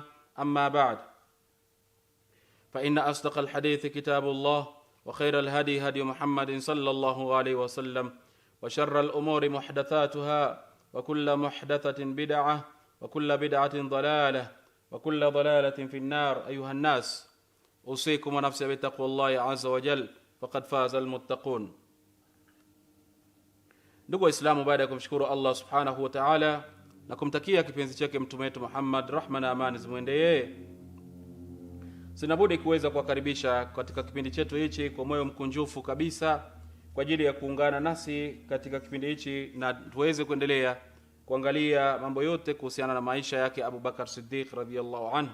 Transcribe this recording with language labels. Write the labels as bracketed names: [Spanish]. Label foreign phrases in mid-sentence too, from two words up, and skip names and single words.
[Arabic] أما بعد، فإن أصدق الحديث كتاب الله وخير الهدي هدي محمد صلى الله عليه وسلم وشر الأمور محدثاتها وكل محدثة بدعة وكل بدعة ضلالة وكل ضلالة في النار. أيها الناس، أوصيكم ونفسي بتقوى الله عز وجل فقد فاز المتقون. [Swahili] Ndugu Waislamu, baada ya kumshukuru Allah [Arabic] سبحانه وتعالى [Swahili] na kumtakia kipenzi chake mtume wetu Muhammad, rahma na amani zimwendee yeye, sinabudi kuweza kuwakaribisha katika kipindi chetu hichi kwa moyo mkunjufu kabisa kwa ajili ya kuungana nasi katika kipindi hichi na tuweze kuendelea kuangalia mambo yote kuhusiana na maisha yake Abu Bakar Siddiq [Arabic] رضي الله عنه.